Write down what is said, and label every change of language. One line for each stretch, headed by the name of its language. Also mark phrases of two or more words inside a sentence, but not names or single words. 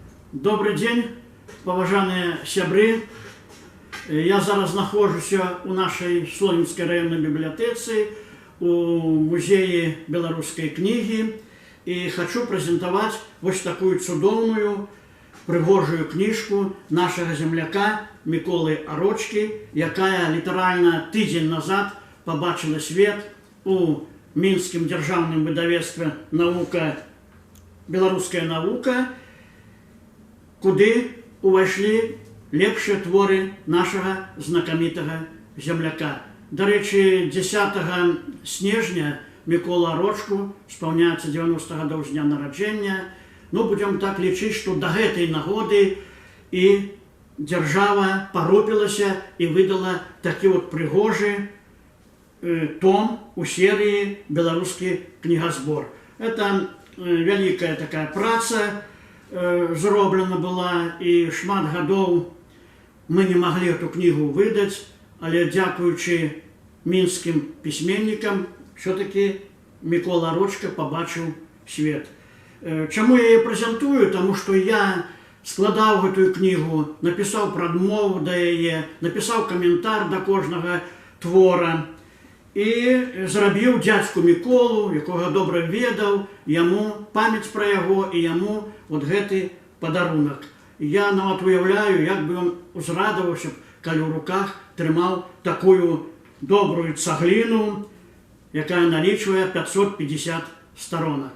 Russian: Добрый день,
Belarusian: поважаныя сябры. Я зараз нахожуся у нашей Слонімскай
Russian: районной библиотецы,
Belarusian: у музеі беларускай
Russian: книги, и хочу презентовать вот такую
Belarusian: цудоўную, прыгожую
Russian: книжку нашего земляка Миколы Арочки,
Belarusian: якая литерально тыдзень назад побачила свет у Мінскім дзяржаўным выдавецтве «Наука, беларуская наука», куды увайшлі лепшыя творы нашага знакамітага земляка. Дарэчы, 10 снежня Микола Арочку спаўняецца 90 гадоў з дня нараджэння. Ну, будем так лічыць, што да гэтай нагоды і дзяржава парупілася і выдала такі вот прыгожы том у
Russian: серии «Белорусский книгосбор». Это великая такая
Belarusian: праца зроблена была,
Russian: и
Belarusian: шмат гадоў
Russian: мы не могли эту книгу выдать,
Belarusian: але дзякуючы мінскім письменникам все-таки Микола Арочка побачыў свет. Чаму я яе прэзентую? Тому что я складаў гэтую книгу, написал прадмову да яе, написал каментар да кожнага твора і зрабіў дзядзьку Миколу, якога добра ведаў, яму памяць пра яго і яму вот гэты падарунак. Я нават уяўляю, як бы ён узрадаваўся, калі ў руках трымаў такую добрую цагліну, якая налічвае 550 сторонак.